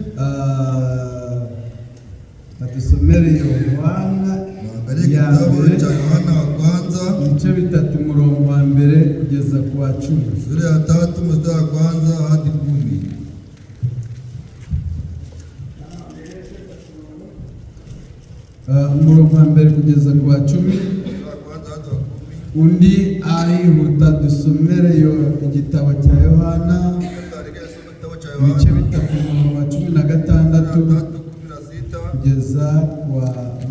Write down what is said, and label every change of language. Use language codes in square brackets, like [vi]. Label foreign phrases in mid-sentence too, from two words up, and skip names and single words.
[rw] badusomere Yohana ya mbere [sw] cha Yohana wa kwanza [rw] ibice 3 umurongo wa mbere kugeza ku wa 10, [sw] sura ya 3 mstari wa kwanza hadi 10. [rw] Umurongo wa mbere kugeza ku wa 10. Undi arihuta dusomere igitabo cya Yohana ibice 3 umurongo wa 16 kugeza ku wa 21